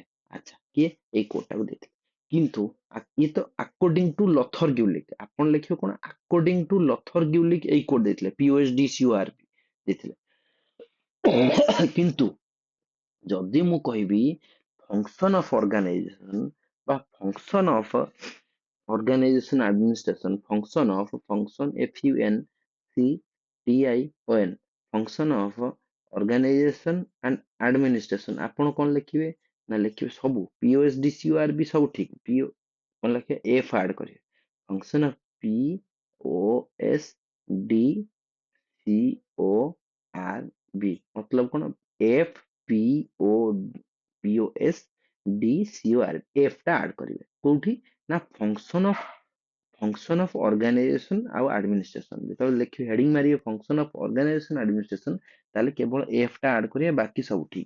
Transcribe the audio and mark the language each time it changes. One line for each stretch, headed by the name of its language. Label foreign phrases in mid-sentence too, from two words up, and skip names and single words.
Odia: ଆଚ୍ଛା, କିଏ ଏଇ କୋଡଟାକୁ ଦେଇଥିଲେ। କିନ୍ତୁ ଇଏ ତ
English: according to
Odia: ଲଥର ଗ୍ୟୁଲିକ୍, ଆପଣ ଲେଖିବେ କଣ,
English: according to
Odia: ଲଥର ଗ୍ୟୁଲିକ୍ ଏଇ କୋଡ ଦେଇଥିଲେ, POSDCORB ଦେଇଥିଲେ। କିନ୍ତୁ ଯଦି ମୁଁ କହିବି
English: function of organization ବା ଫଙ୍କସନ ଅଫ organization administration, function function of organization and administration,
Odia: ଆପଣ କଣ ଲେଖିବେ ନା ଲେଖିବେ ସବୁ POSDCORB ସବୁ ଠିକ, କଣ ଲେଖିବେ F ଆଡ କରିବେ,
English: function of POSDCORB मतलब କଣ,
Odia: FPOSDCORB, F ଟା ଆଡ କରିବେ କୋଉଠି ନା
English: function of organization
Odia: ଆଉ ଆଡମିନିଷ୍ଟ୍ରେସନ। ଯେତେବେଳେ ଲେଖିବେ ହେଡିଂ ମାରିବେ
English: function of organization administration,
Odia: ତାହେଲେ କେବଳ ଏଫ ଟା ଆଡ କରିବେ, ବାକି ସବୁ ଠିକ।